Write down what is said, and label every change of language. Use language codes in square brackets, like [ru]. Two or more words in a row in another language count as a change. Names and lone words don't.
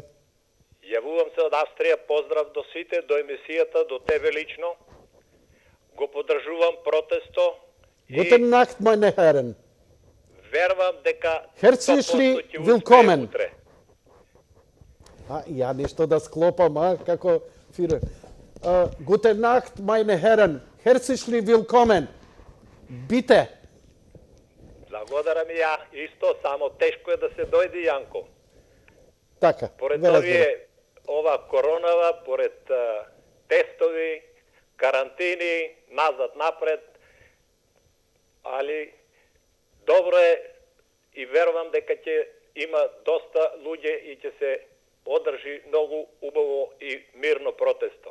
[mk] Јавувам се од Австрија, поздрав до сите, до емисијата, до тебе лично. Го поддржувам протесто. [de] Guten Nacht, meine Herren. [mk] Верувам дека [de] Herzlich willkommen. [mk] Ја нешто да склопам, како фирер. [de] Guten Nacht, meine Herren. Herzlich willkommen. Bitte. [mk] Благодарам и ја, исто, само тешко е да се дојде, Јанко. Така. Поред ова коронава, поред тестови, карантини, назад, напред, али добро е и верувам дека ќе има доста луѓе и ќе се одржи многу убаво и мирно протесто.